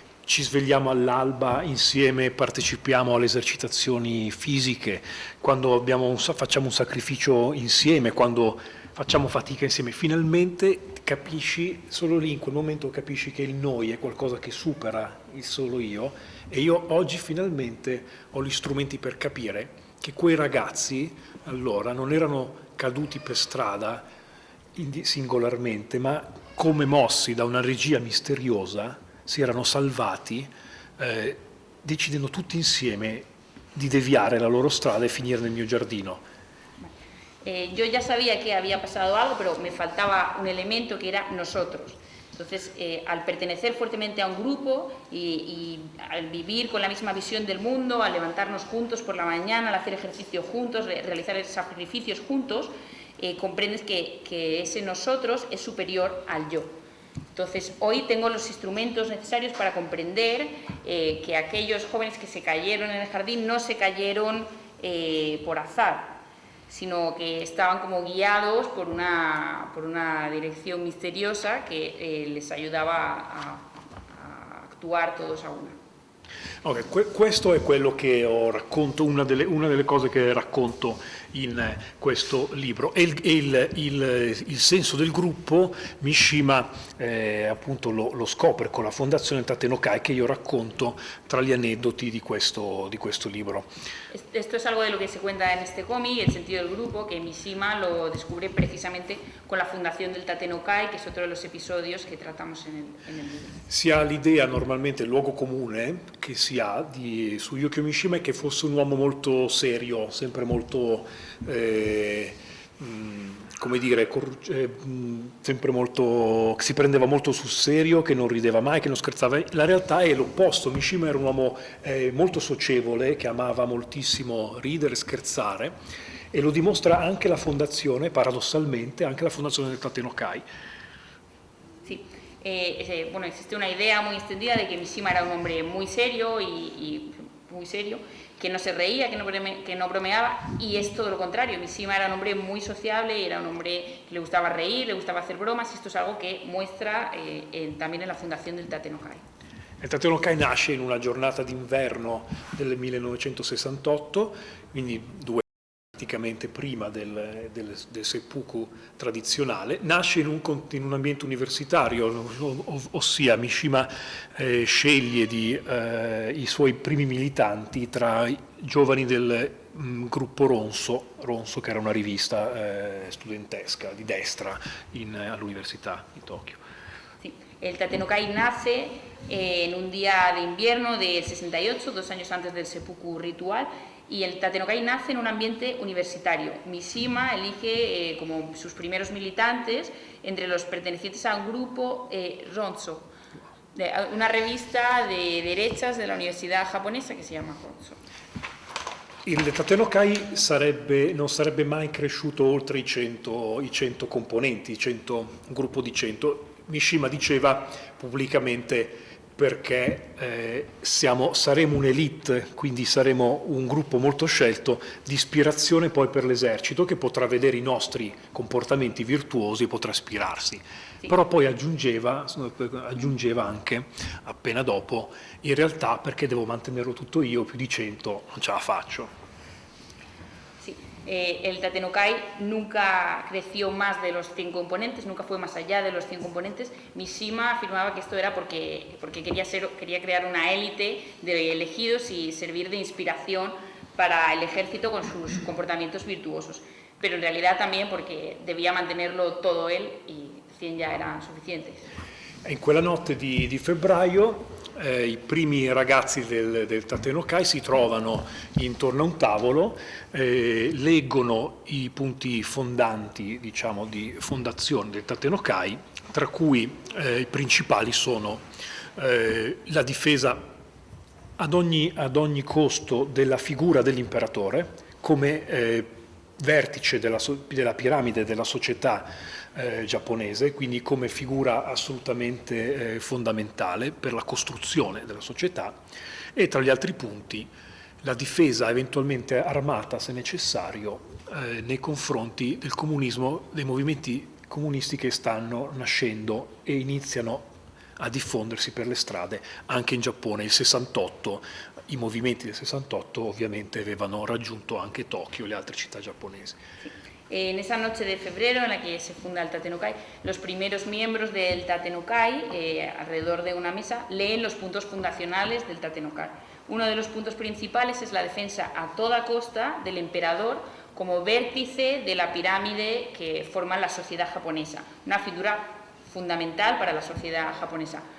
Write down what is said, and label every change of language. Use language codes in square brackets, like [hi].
[it] ci svegliamo all'alba insieme, partecipiamo alle esercitazioni fisiche, quando facciamo un sacrificio insieme, quando facciamo fatica insieme, finalmente capisci, solo lì in quel momento capisci che il noi è qualcosa che supera il solo io, e io oggi finalmente ho gli strumenti per capire che quei ragazzi allora non erano caduti per strada singolarmente, ma come mossi da una regia misteriosa si erano salvati, decidendo tutti insieme di deviare la loro strada e finire nel mio giardino. [es] Yo ya sabía que había pasado algo, pero me faltaba un elemento que era nosotros. Entonces, al pertenecer fuertemente a un grupo y al vivir con la misma visión del mundo, al levantarnos juntos por la mañana, al hacer ejercicio juntos, realizar sacrificios juntos, comprendes que ese nosotros es superior al yo. Entonces, hoy tengo los instrumentos necesarios para comprender que aquellos jóvenes que se cayeron en el jardín no se cayeron por azar, sino que estaban como guiados por una dirección misteriosa que les ayudaba a actuar todos a una. [it] Okay, questo è quello che racconto, una delle cose che racconto in questo libro. E il senso del gruppo Mishima appunto lo scopre con la fondazione Tatenokai, che io racconto tra gli aneddoti di questo libro. [es] Esto es algo de lo que se cuenta en este cómic, el sentido del grupo, que Mishima lo descubre precisamente con la fundación del Tatenokai, que es otro de los episodios que tratamos en el libro. [it] Si ha l'idea normalmente, il luogo comune che si ha su Yukio Mishima è che fosse un uomo molto serio, sempre molto, come dire, sempre molto, che si prendeva molto sul serio, che non rideva mai, che non scherzava. La realtà è l'opposto. Mishima era un uomo molto socievole, che amava moltissimo ridere e scherzare, e lo dimostra anche la fondazione, paradossalmente, anche la fondazione del Tatenokai. [es] Sí. Bueno, existe una idea muy extendida de que Mishima era un hombre muy serio muy serio, que no se reía, que no bromeaba, y es todo lo contrario. Mishima era un hombre muy sociable, era un hombre que le gustaba reír, le gustaba hacer bromas, y esto es algo que muestra también en la fundación del Tatenokai. [it] Il Tatenokai nasce in una giornata d'inverno del 1968, quindi praticamente prima del seppuku tradizionale. Nasce in un ambiente universitario, ossia Mishima sceglie i suoi primi militanti tra i giovani del gruppo Ronso, che era una rivista studentesca di destra all'Università di Tokyo. [es] Sí. El Tatenokai nace en un día de invierno del 68, 2 años antes del seppuku ritual, y el Tatenokai nace en un ambiente universitario. Mishima elige como sus primeros militantes entre los pertenecientes a un grupo Ronso, una revista de derechas de la universidad japonesa que se llama Ronso. [it] Il Tatenokai non sarebbe mai cresciuto oltre i 100 componenti, un gruppo di 100. Mishima diceva pubblicamente perché saremo un'elite, quindi saremo un gruppo molto scelto di ispirazione poi per l'esercito, che potrà vedere i nostri comportamenti virtuosi e potrà ispirarsi. Sì. Però poi aggiungeva anche, appena dopo, in realtà perché devo mantenerlo tutto io, più di 100 non ce la faccio. [es] El Tatenokai nunca creció más de los 100 componentes, nunca fue más allá de los 100 componentes. Mishima afirmaba que esto era porque quería crear una élite de elegidos y servir de inspiración para el ejército con sus comportamientos virtuosos. Pero en realidad también porque debía mantenerlo todo él y 100 ya eran suficientes. [it] In quella notte di febbraio i primi ragazzi del Tatenokai si trovano intorno a un tavolo, leggono i punti fondanti, diciamo, di fondazione del Tatenokai, tra cui i principali sono la difesa ad ogni costo della figura dell'imperatore come vertice della piramide della società giapponese, quindi come figura assolutamente fondamentale per la costruzione della società, e tra gli altri punti la difesa eventualmente armata, se necessario, nei confronti del comunismo, dei movimenti comunisti che stanno nascendo e iniziano a diffondersi per le strade anche in Giappone. Il 68, i movimenti del 68 ovviamente avevano raggiunto anche Tokyo e le altre città giapponesi. [es] En esa noche de febrero en la que se funda el Tatenokai, los primeros miembros del Tatenokai, alrededor de una mesa, leen los puntos fundacionales del Tatenokai. Uno de los puntos principales es la defensa a toda costa del emperador como vértice de la pirámide que forma la sociedad japonesa, una figura fundamental para la sociedad japonesa.